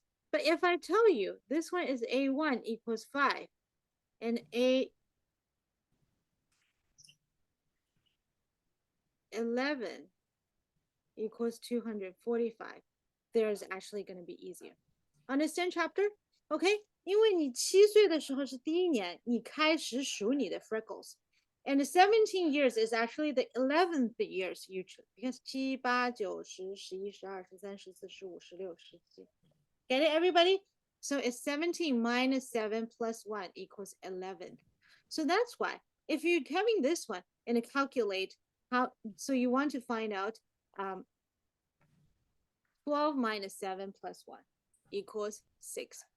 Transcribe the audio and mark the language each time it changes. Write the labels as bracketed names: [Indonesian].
[English] But if I tell you this one is A1 equals 5 and A11 equals 245, there's actually going to be easier. Understand chapter? Okay? [Chinese] 因为你7岁的时候是第一年，你开始数你的 freckles. [English] And 17 years is actually the 11th years usually. Because 7, 8, 9, 10, 11, 12, 13, 14, 15, 16, 17. Get it, everybody? So it's 17 minus 7 plus 1 equals 11. So that's why if you're having this one and calculate how, so you want to find out 12 minus 7 plus 1 equals 6.